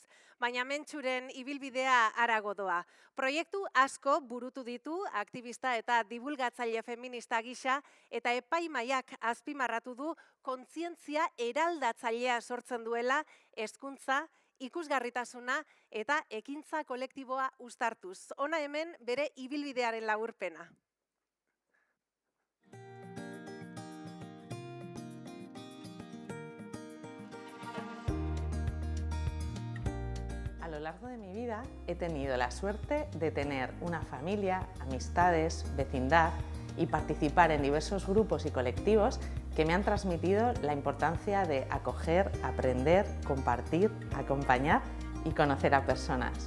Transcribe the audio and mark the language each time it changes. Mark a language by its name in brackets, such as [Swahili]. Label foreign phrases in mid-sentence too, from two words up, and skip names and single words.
[Basque] Baina Mentxuren ibilbidea harago doa. Proiektu asko burutu ditu aktivista eta dibulgatzaile feminista gisa eta epaimahaiak azpimarratu du kontzientzia eraldatzailea sortzen duela hezkuntza, ikusgarritasuna eta ekintza kolektiboa uztartuz. Hona hemen bere ibilbidearen laburpena. [Spanish] A lo largo de mi vida he tenido la suerte de tener una familia, amistades, vecindad y participar en diversos grupos y colectivos que me han transmitido la importancia de acoger, aprender, compartir, acompañar y conocer a personas.